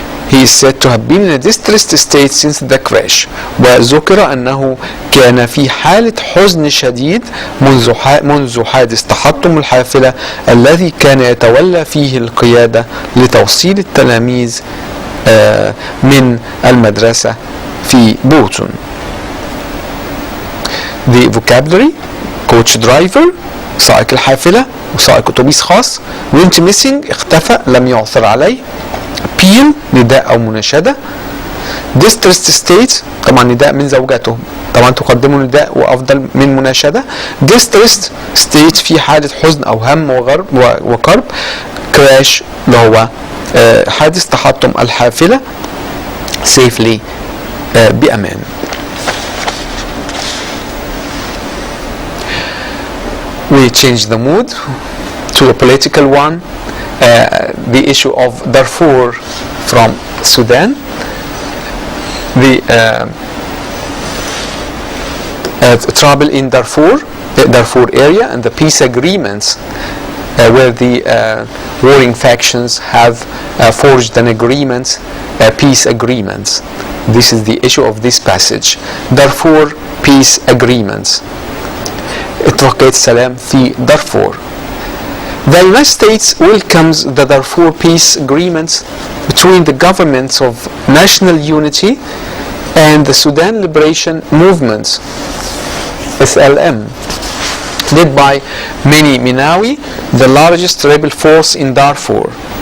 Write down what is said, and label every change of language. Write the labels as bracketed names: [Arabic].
[English] He is said to have been in a distressed state since the crash. [Arabic] وذكر أنه كان في حالة حزن شديد منذ حادث تحطم الحافلة الذي كان يتولى فيه القيادة لتوصيل التلاميذ من المدرسة في بولتون. [English] The vocabulary: coach driver، [Arabic] سائق الحافلة وسائق أتوبيس خاص. [English] went missing، [Arabic] اختفى لم يعثر عليه. appeal، نداء أو مناشدة. [English] distressed state، [Arabic] طبعا نداء من زوجته، طبعا تقدموا نداء وأفضل من مناشدة. [English] distressed state [Arabic] في حالة حزن أو هم وكرب. crash اللي هو حادث تحطم الحافلة safely، بأمان. [English] We change the mood to the political one. The issue of Darfur from Sudan, the trouble in Darfur area, and the peace agreements where the warring factions have forged an agreement, peace agreements. This is the issue of this passage. Darfur peace agreements. [Arabic] اتفاقية السلام في دارفور. [English] The United States welcomes the Darfur peace agreements between the governments of national unity and the Sudan Liberation Movement, SLM, led by Mini Minawi, the largest rebel force in Darfur.